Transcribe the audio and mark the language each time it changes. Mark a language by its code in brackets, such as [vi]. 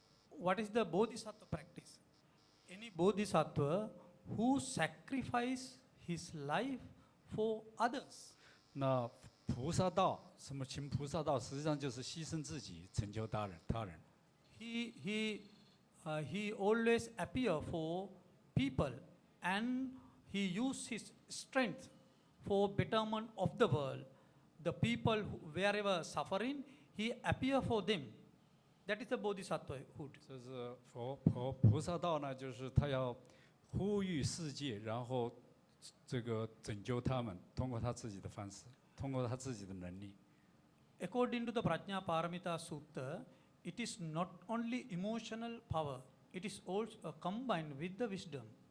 [en] What is the Bodhisattva practice? Any Bodhisattva who sacrifice his life for others. [zh] 那菩萨道，什么行菩萨道？实际上就是牺牲自己，成就他人。 [en] He always appear for people, and he use his strength for betterment of the world. The people wherever suffering, he appear for them. That is the bodhisattvahood. [zh] 这是菩萨道呢，就是他要呼吁世界，然后这个拯救他们，通过他自己的方式，通过他自己的能力。 [en] According to the Prajna Paramita Sutta, it is not only emotional power, it is also combined with the wisdom.